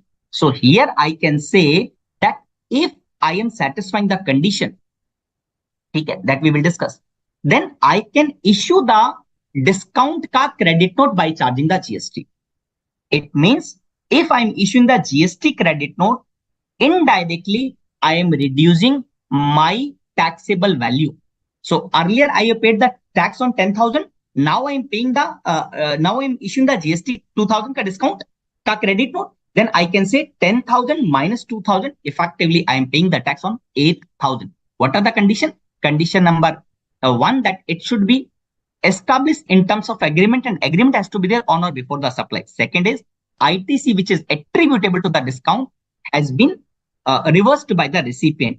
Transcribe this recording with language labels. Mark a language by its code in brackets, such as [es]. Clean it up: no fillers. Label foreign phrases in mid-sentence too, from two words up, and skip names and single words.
[en] So here I can say that if I am satisfying the condition, okay, that we will discuss, then I can issue the discount ka credit note by charging the GST. It means if I'm issuing the GST credit note, indirectly I am reducing my taxable value. So earlier I have paid the tax on 10,000. Now I am paying the now I am issuing the GST 2,000 ka discount ka credit note. Then I can say 10,000 minus 2,000. Effectively, I am paying the tax on 8,000. What are the conditions? Condition number 1, that it should be established in terms of agreement, and agreement has to be there on or before the supply. Second is ITC, which is attributable to the discount, has been reversed by the recipient.